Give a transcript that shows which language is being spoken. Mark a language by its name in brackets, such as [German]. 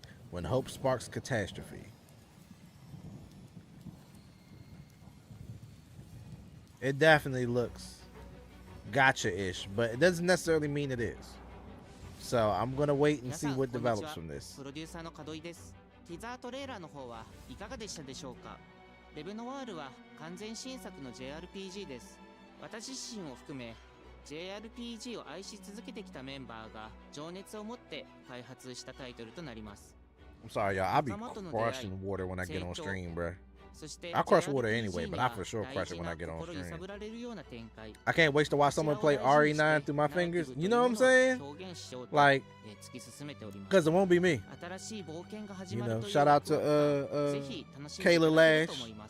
[English] When hope sparks catastrophe. It definitely looks gotcha-ish, but it doesn't necessarily mean it is. So I'm gonna wait and see what develops from this. [Japanese] プロデューサーの門井です。ティザートレーラーの方はいかがでしたでしょうか。レブノワールは完全新作の JRPG です。私自身を含め JRPG を愛し続けてきたメンバーが情熱を持って開発したタイトルとなります。 [English] I'm sorry, y'all. I'll be crushing water when I get on stream, bruh. I crush water anyway, but I for sure crush it when I get on stream. I can't wait to watch someone play RE9 through my fingers. You know what I'm saying? Like, because it won't be me. You know, shout out to Kayla Lash.